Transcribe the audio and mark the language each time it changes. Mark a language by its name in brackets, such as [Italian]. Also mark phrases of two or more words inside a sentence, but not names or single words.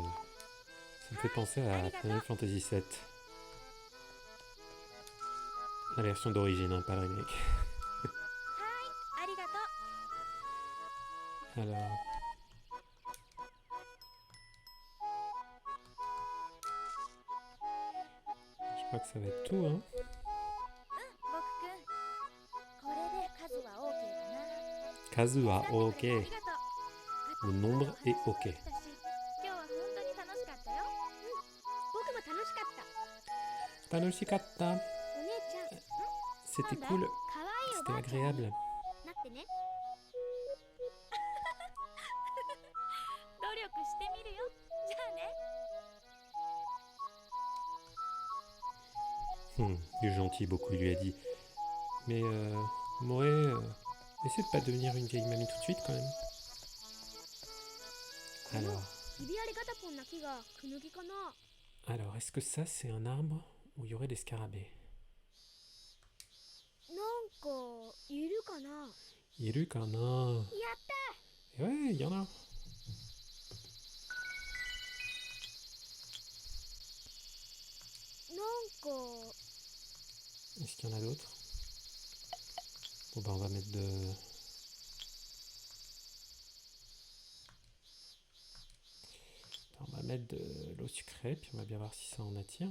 [French] Ça me fait penser à Final Fantasy VII. La version d'origine, hein, pas le remake. Alors... Je crois que ça va être tout, hein. [Japanese] 僕くんこれで数は OK かな。数はあり OK. がとう。 [French] Le nombre est OK. [Japanese] 今日は本当に楽しかったよ。僕も楽しかった。 Tanoshikatta. お姉ちゃん、 [French] C'était [Japanese] なんだ [French] cool. [Japanese] かわいいお [French] C'était [Japanese] ばあちゃんに [French] agréable. [Japanese] なってね。努力してみるよ。じゃあね。 [French] Du gentil, beaucoup lui a dit. Mais Moé, essaie de pas devenir une vieille mamie tout de suite quand même. Alors, [Japanese] ひび割れガタポンな木がクヌギかな。 [French] alors, est-ce que ça c'est un arbre où il y aurait des scarabées? [Japanese] なんかいるかな。いるかな. やった。 [French] Et ouais, il y en a. Est-ce qu'il y en a d'autres? Bon bah on va mettre de... On va mettre de l'eau sucrée, puis on va bien voir si ça en attire.